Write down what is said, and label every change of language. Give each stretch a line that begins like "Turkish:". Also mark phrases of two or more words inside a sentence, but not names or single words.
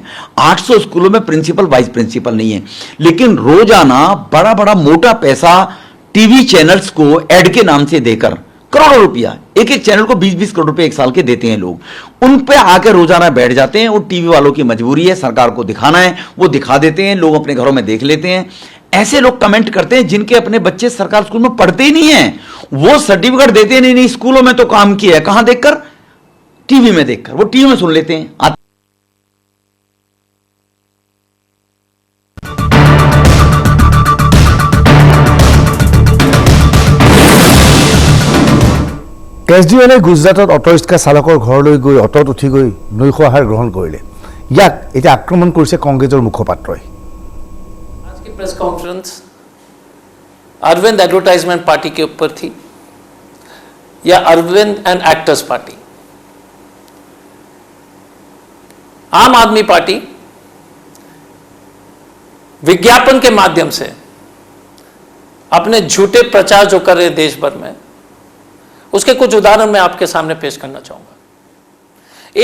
Hindi: 800 स्कूलों में प्रिंसिपल वाइस प्रिंसिपल नहीं है। लेकिन रोजाना बड़ा बड़ा मोटा पैसा
English: TV channels
Hindi: को एड के नाम से देकर करोड़ों रुपया एक एक चैनल को 20-20 करोड़ रुपए एक साल के देते हैं लोग, उन पे आकर रोजाना बैठ जाते हैं। और टीवी वालों की मजबूरी है, सरकार को दिखाना है, वो दिखा देते हैं, लोग अपने घरों में देख लेते हैं। ऐसे लोग कमेंट करते हैं जिनके अपने बच्चे सरकार स्कूल में पढ़ते ही नहीं है, वो सर्टिफिकेट देते हैं, नहीं स्कूलों में तो काम किया है। कहां देखकर? टीवी में देखकर, वो टीवी में सुन लेते हैं।
Assamese: কেজৰিৱালে গুজৰাটত অটো ৰিক্সা চালকৰ ঘৰলৈ গৈ অটোত উঠি গৈ নৈশ আহাৰ গ্ৰহণ কৰিলে। ইয়াক এতিয়া আক্ৰমণ কৰিছে কংগ্ৰেছৰ মুখপাত্ৰই।
Hindi: आज की
English: press conference
Hindi: अरविंद एडवर्टाइजमेंट पार्टी के ऊपर थी या अरविंद एंड एक्टर्स पार्टी? आम आदमी पार्टी विज्ञापन के माध्यम से अपने झूठे प्रचार जो कर रहे देश भर में, उसके कुछ उदाहरण मैं आपके सामने पेश करना चाहूंगा।